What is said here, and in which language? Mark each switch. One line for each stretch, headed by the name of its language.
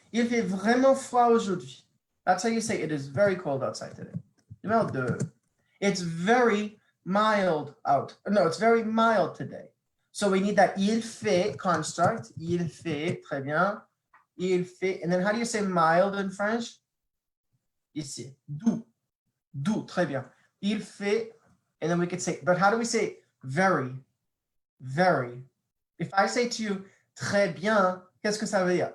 French: Il fait vraiment froid aujourd'hui.
English: That's how you say it is very cold outside today. Numéro 2. It's very mild out. No, it's very mild today. So we need that il fait construct.
French: Il fait, très bien. Il fait.
English: And then how do you say mild in French?
French: Ici. Doux. Doux, très bien. Il fait.
English: And then we could say, but how do we say very? Very. If I say to you,
French: très bien, qu'est-ce que ça veut dire?